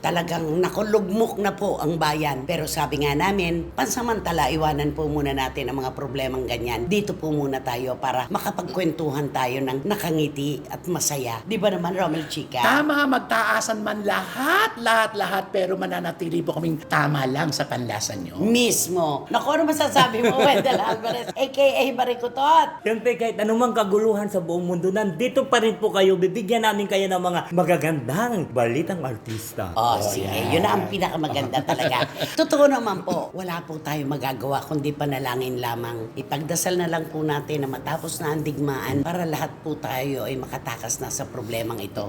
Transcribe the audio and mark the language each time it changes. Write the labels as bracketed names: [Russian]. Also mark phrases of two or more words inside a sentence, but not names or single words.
[Filipino] Talagang nakulugmok na po ang bayan. Pero sabi nga namin, pansamantala iwanan po muna natin ang mga problemang ganyan. Dito po muna tayo para makapagkwentuhan tayo ng nakangiti at masaya. Di ba naman, Romel Chica? Tama, magtaasan man lahat, pero mananatili po kaming tama lang sa panlasan nyo. Mismo. Naku, ano masasabi mo, Wendell Alvarez, a.k.a. Barikutot? Siyempre kahit anumang kaguluhan sa buong mundo, nandito pa rin po kayo. Bibigyan namin kayo ng mga magagandang balitang artista. Oh, sige. Yun na ang pinakamaganda talaga. Totoo naman po, wala po tayo magagawa kundi panalangin lamang. Ipagdasal na lang po natin na matapos na ang digmaan para lahat po tayo ay makatakas na sa problemang ito.